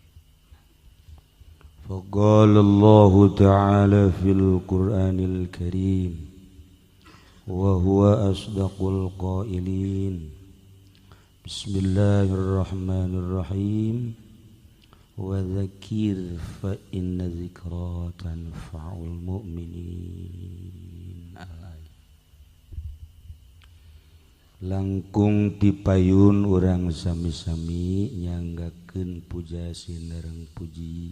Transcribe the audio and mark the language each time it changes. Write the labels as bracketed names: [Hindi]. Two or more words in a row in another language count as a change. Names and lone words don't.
[Arabic] فقال الله تعالى في القرآن الكريم وهو أصدق القائلين. بسم الله الرحمن الرحيم. وذكر فإن الذكرى تنفع المؤمنين. [Sundanese] Langkung tipayun urang sami-sami nyanggakeun puja sinereng puji